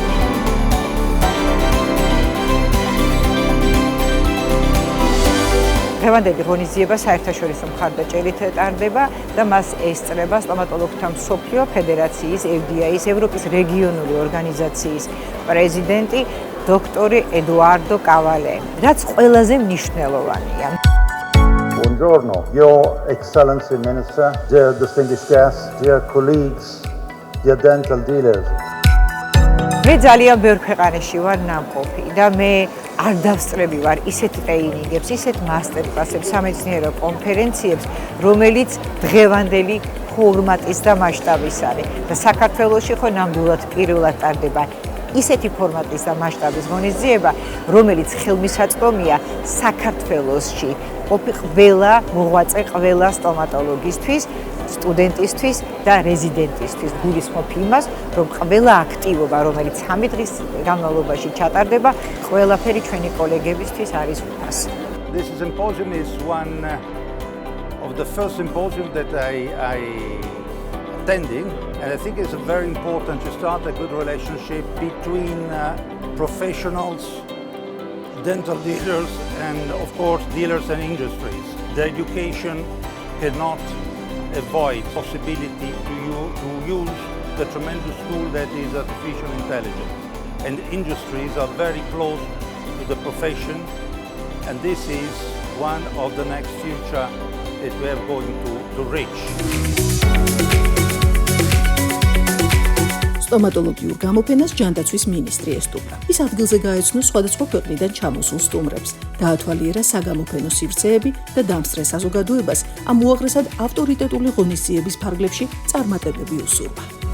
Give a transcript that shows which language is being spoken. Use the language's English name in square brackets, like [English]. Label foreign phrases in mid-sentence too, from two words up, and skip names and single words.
[Georgian] დღევანდელი ღონისძიება საერთაშორისო მხარდაჭერით ტარდება და მას ესწრება სტომატოლოგთა მსოფლიო ფედერაციის FDI-ის ევროპის რეგიონული ორგანიზაციის პრეზიდენტი დოქტორი ედუარდო კავალე, რაც ყველაზე მნიშვნელოვანია. [English] Buongiorno, Your Excellency Minister, dear distinguished guests, dear colleagues, dear dental dealers. [Georgian] მე ძალიან ბევრ ქვეყანაში ვარ ნამყოფი და მე არ დავსწრები ვარ ისეთ ტრეინინგებს, ისეთ მასტერკლასებს, სამეცნიერო კონფერენციებს, რომელიც დღევანდელი ფორმატის და მასშტაბის არის. და საქართველოში ხო ნამდვილად პირველად ტარდება ისეთი ფორმატის და მასშტაბის ღონისძიება, რომელიც ხელმისაწვდომია საქართველოში ყველა მოღვაწე, ყველა სტომატოლოგისთვის, სტუდენტისთვის და რეზიდენტისთვის. გულისხმობ იმას, რომ ყველა აქტივობა, რომელიც 3 დღის განმავლობაში ჩატარდება, ყველაფერი ჩვენი კოლეგებისთვის არის უფასო. [English] This symposium is one of the first symposium that I attending, and I think it's very important to start a good relationship between professionals, dental dealers, and of course dealers and industries. The education cannot avoid possibility to use the tremendous tool that is artificial intelligence, and industries are very close to the profession, and this is one of the next future that we are going to reach. [Georgian] სტომატოლოგიურ გამოფენას ჯანდაცვის მინისტრი ესტუმრა. ის ადგილზე გაეცნო სხვადასხვა ქვეყნიდან ჩამოსულ სტუმრებს, დაათვალიერა საგამოფენო სივრცეები და დამსწრე საზოგადოებას ამ უაღრესად ავტორიტეტული ღონისძიების ფარგლებში წარმატებები უსურვა.